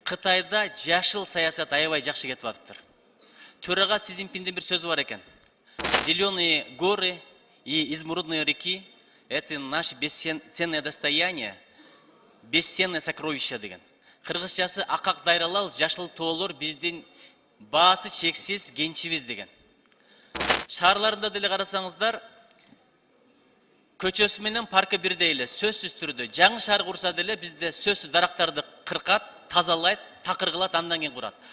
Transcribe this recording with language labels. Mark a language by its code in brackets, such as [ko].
[ky] Кытайда жашыл саясат аябай жакшы кетип атыптыр. Төрага Си Цзиньпиндин бир сөзү бар экен. [ru] Зеленые горы и изумрудные реки – это наше бесценное достояние, бесценное сокровище [ky] деген. Кыргызчасы акак дайралал, жашыл тоолор биздин баасы чексиз кенчибиз деген. Шаарларында деле карасаңыздар, көчөсү менен паркы бирдей эле, сөзсүз түрдө. Жаңы шаар курса деле бизде сөзсүз дарактарды кыркат, тазалайт, такыр кылат, андан кийин курат.